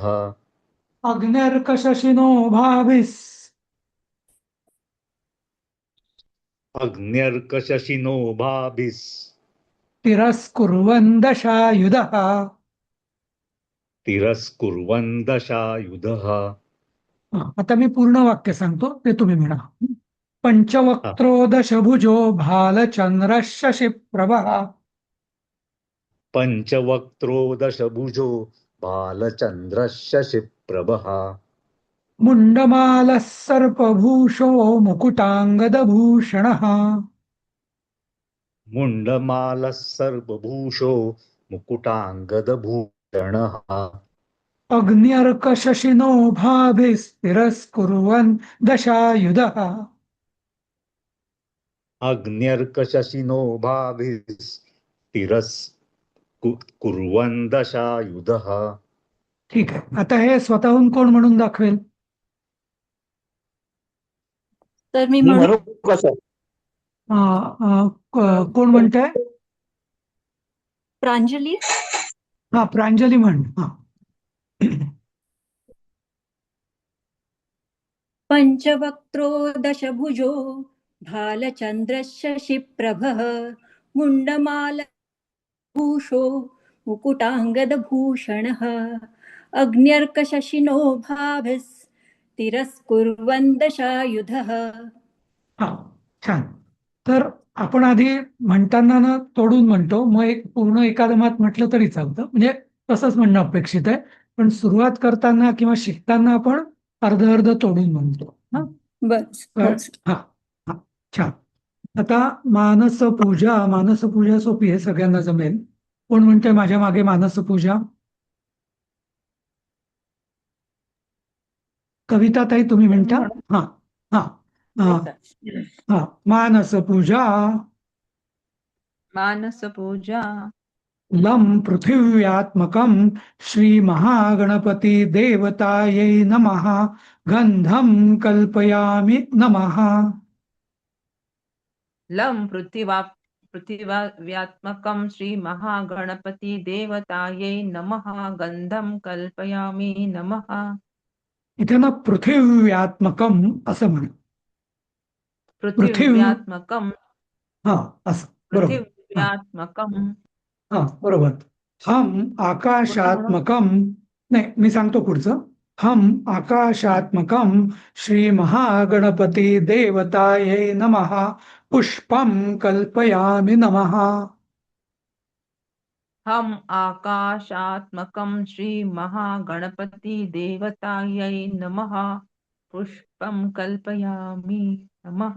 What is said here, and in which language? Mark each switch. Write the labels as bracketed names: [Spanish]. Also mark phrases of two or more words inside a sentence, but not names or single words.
[Sanskrit] अग्निर्कशशिनो अग्न्यर्कशशिनो भाभिः तिरस्कुर्वन् दशायुधः तिरस्कुर्वन् दशायुधः। [Marathi] आता मी पूर्ण वाक्य सांगतो ते तुम्ही म्हणा. [Sanskrit] पंचवक्त्रो दशभुजो भालचंद्र शशिप्रभः पंचवक्त्रो दशभुजो भालचंद्र शशिप्रभः मुण्डमालः सर्पभूषो मुकुटाङ्गदभूषणः मुण्डमालः सर्वभूषो मुकुटाङ्गदभूषणः अग्न्यर्कशशिनो भाभिस्तिरस्कुर्वन् दशायुधः अग्न्यर्कशशिनो भाभिस्तिरस्कुर्वन् दशायुधः। [Marathi] ठीक आहे. आता हे स्वतःहून कोण म्हणून दाखवेल? तर मी मी म्हणू म्हणू का सर? कोण म्हणताय? प्रांजली. हा प्रांजली म्हण. हा. [Sanskrit] पंचवक्त्रो दशभुजो भालचन्द्रः शशिप्रभः मुण्डमालभूषो मुकुटाङ्गदभूषणः अग्न्यर्कशशिनो भाभिस्तिरस्कुर्वन् दशायुधः। [Marathi] हा छान. तर आपण आधी म्हणताना ना तोडून म्हणतो, मग एक पूर्ण एकादमात म्हटलं तरी चालतं, म्हणजे तसंच म्हणणं अपेक्षित आहे. पण सुरुवात करताना किंवा शिकताना आपण अर्ध अर्ध तोडून म्हणतो. हा बस हा हा छान. आता मानसपूजा सोपी आहे, सगळ्यांना जमेल. कोण म्हणतंय माझ्या मागे मानसपूजा? कविता ताई तुम्ही म्हणता? हा हा हा. मानसपूजा मानसपूजा [Sanskrit] लं पृथिव्यात्मकं श्रीमहागणपति देवतायै नमः गन्धं कल्पयामि नमः लं पृथिव्यात्मकं श्रीमहागणपति देवतायै नमः गन्धं कल्पयामि नमः [Marathi] इथे ना पृथिव्यात्मकं असं म्हणा. [Sanskrit] पृथिव्यात्मकं [Marathi] हा असं बरोबर. [Sanskrit] पृथिव्यात्मकं [Marathi] हा बरोबर. [Sanskrit] हम आकाशात्मकं [Marathi] नाही मी सांगतो पुढचं. [Sanskrit] हम आकाशात्मकं श्रीमहागणपति देवतायै नमः पुष्पं कल्पयामि नमः हम आकाशात्मकं श्रीमहागणपति देवतायै नमः पुष्पं कल्पयामि नमः